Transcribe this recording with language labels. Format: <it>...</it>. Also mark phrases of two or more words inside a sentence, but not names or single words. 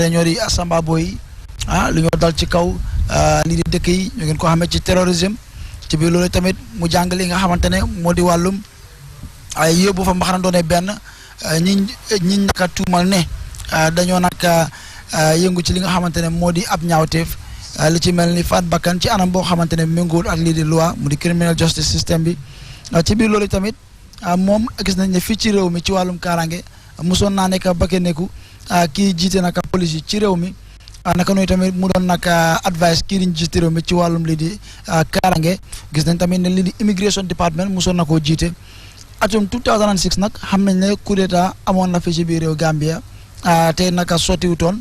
<wo>ne ñoo di Samba Boy lu ñoo dal ci kaw lii di dëkk yi ñu ngeen ko xamee ci terrorisme ci biir loolu tamit mu jàng li nga xamante ne moo di wàllum ay yóbbu fa mbaxana doone benn ñi naka tuumal ne dañoo naka yëngu ci li nga xamante ne moo di ab ñaawteef li ci mel ni faat bakkan ci anam boo xamante ne méngool ak lii di loi mu di</wo> <en>criminal justice system</en> <wo>bi ci biir loolu tamit moom gis nañ ne fii ci réew mi ci wàllum kaaraange mosoon naa nekk bakke nekku kii jiite naka police yi ci réew mi naka nooy tamit mu doon naka advice kii diñ jiite réew mi ci wàllum lii di kaaraange gis nañ tamit ne lii di</wo> <en>immigration department</en> <wo>mosoon na koo jiite atum 2006 nag xam nañ ne</wo> <fr>coup d'état</fr> <wo>amoon na fi ci biir réew Gambia te naka sottiwutoon</wo>